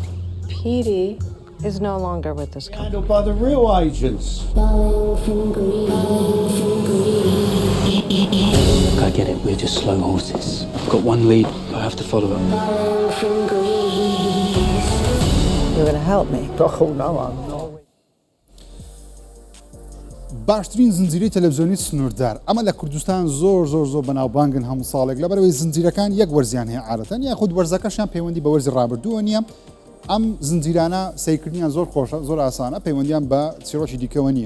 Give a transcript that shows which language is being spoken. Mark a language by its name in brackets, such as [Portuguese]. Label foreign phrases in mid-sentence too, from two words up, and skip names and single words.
[English] Petey is no longer with this company. Handled by the real agents. I get it, we're just slow horses. I've got one lead, I have to follow it. You're gonna help me. Oh, no, I'm not. [Central Kurdish] باشترین زنجیرەی تەلەڤیزیۆنی سنووردار ئەمە لە کوردستان زۆر بەناوبانگن هەموو ساڵێک لەبەرەوەی زنجیرەکان یەک وەرزیان هەیە عادەتەن یاخود وەرزەکەشیان پەیوەندی بە وەرزی ڕابردووە نییە. ئەم زنجیرانە سیرکردنیان زۆر خۆشە زۆر ئاسانە پەیوەندیان بە چیرۆکی دیکەوە نییە.